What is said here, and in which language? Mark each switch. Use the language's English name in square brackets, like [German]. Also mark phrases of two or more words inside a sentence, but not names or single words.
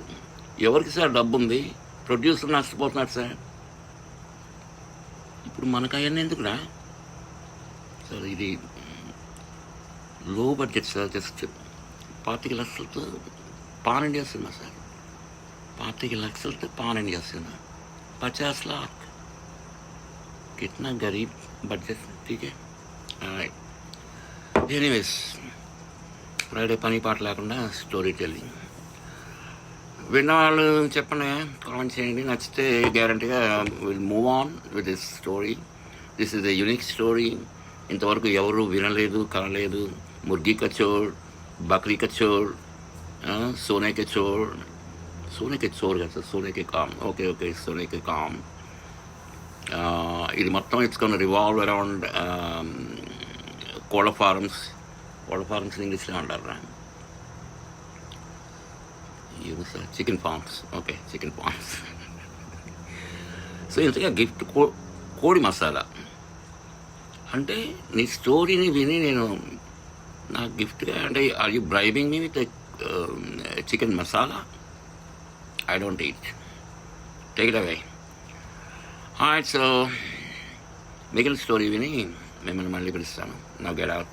[Telugu] ఎవరికి సార్ డబ్బు ఉంది? ప్రొడ్యూసర్ నష్టపోతున్నాడు సార్. ఇప్పుడు మనకు అవన్నీ ఎందుకురా సార్? ఇది [English] low budget [Telugu] సార్, జస్ట్ 25 లక్షలతో [English] pan India [Telugu] సినిమా సార్. 25 లక్షలతో [English] pan India [Telugu] సినిమా, 50 लाख. [Hindi] कितना गरीब बजट. ठीक है, [Telugu] ఎనీవేస్, ఫ్రైడే పని పాట లేకుండా [English] story telling. [Telugu] విన్నవాళ్ళు చెప్పండి, కామెంట్ చేయండి. నచ్చితే గ్యారంటీగా [English] will move on with this story. This is a unique story. [Telugu] ఇంతవరకు ఎవరు వినలేదు, కనలేదు. [Hindi] मुर्गी कचोर, बकरी कचोर, सोने के चोर. सोने के चोर కదా, सोने के काम. [English] okay okay, [Hindi] सोने के काम. [Telugu] ఇది మొత్తం [English] it's gonna revolve around [Telugu] కోళ్ళ ఫార్మ్స్. కోళ్ళ ఫార్మ్స్ ఇంగ్లీష్లో అంటారా? సార్ [English] chicken farms. Okay, chicken farms. [Telugu] సో ఇంతగా గిఫ్ట్ కోడి మసాలా అంటే, నీ స్టోరీని విని నేను నాకు గిఫ్ట్గా అంటే, [English] are you bribing me with chicken masala? I don't eat. Take it away. Alright, so [Telugu] మిగిలిన స్టోరీ విని మిమ్మల్ని మళ్ళీ పిలుస్తాను. [English] now get out.